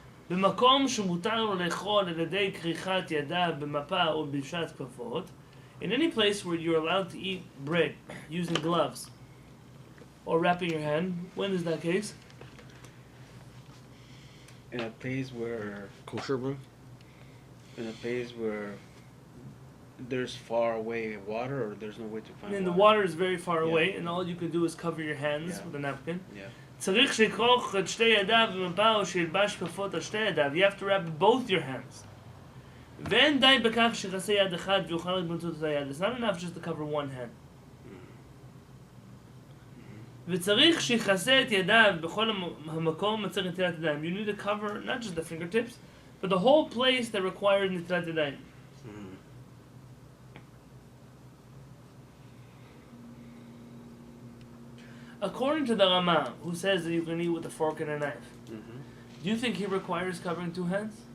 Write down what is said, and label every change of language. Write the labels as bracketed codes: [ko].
[he] במקום שמותר לו לאכול על ידי כריכת ידיו במפה או בשעת כפפות, [en] in any place where you're allowed to eat bread using gloves or wrapping your hand, when is that case? In a place where Kosher room? in a place where there's far away water, or there's no way to find And the water is very far Yeah. away, and all you can do is cover your hands Yeah. with a napkin. Yeah. [he] צריך שיכרוך את שתי ידיו במפה או שילבש כפפות על שתי ידיו. [en] You have to wrap both your hands. [he] ואין די בכך שיכסה יד אחד ויוכל רק באמצעות אותה יד. [en] It's not enough just to cover one hand. [he] וצריך שיכסה את ידיו בכל המקום מצריך נטילת ידיים. [en] You need to cover not just the fingertips, but the whole place that requires נטילת ידיים. According to the Rama, who says that you can eat with a fork and a knife, do you think he requires covering two hands?